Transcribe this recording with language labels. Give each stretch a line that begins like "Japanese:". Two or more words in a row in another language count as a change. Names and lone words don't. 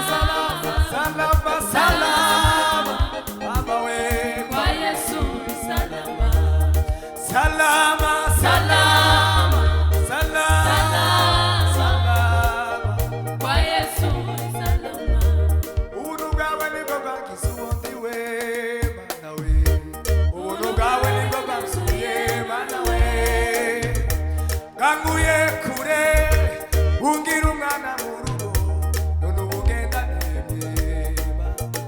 Swahili: salama, salama, salama, mama we kwa Yesu ni salama, salama, salama, salama, salama. kwa Yesu ni salama.
Kinyarwanda: Ubuntu bwawe nibwo bwankisubiye Mana we, ubuntu bwawe nibwo bwansubiye Mana we, bwanguye kure bungira umwana mu rugo, none ubu ngenda nemye Mana.